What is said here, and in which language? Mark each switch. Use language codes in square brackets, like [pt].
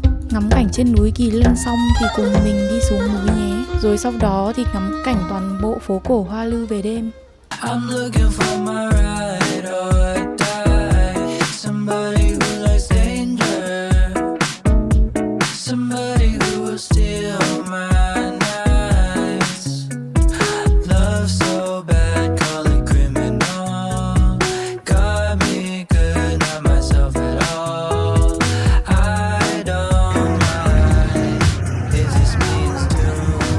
[vi] Ngắm cảnh trên núi Kỳ Lân xong thì cùng mình đi xuống núi nhé. Rồi sau đó thì ngắm cảnh toàn bộ phố cổ Hoa Lư về đêm. [en] I'm looking for my ride or die. Somebody who likes danger. Somebody who will steal my nights. Love so bad, call it criminal. Got me good, not myself at all. I don't mind if this means to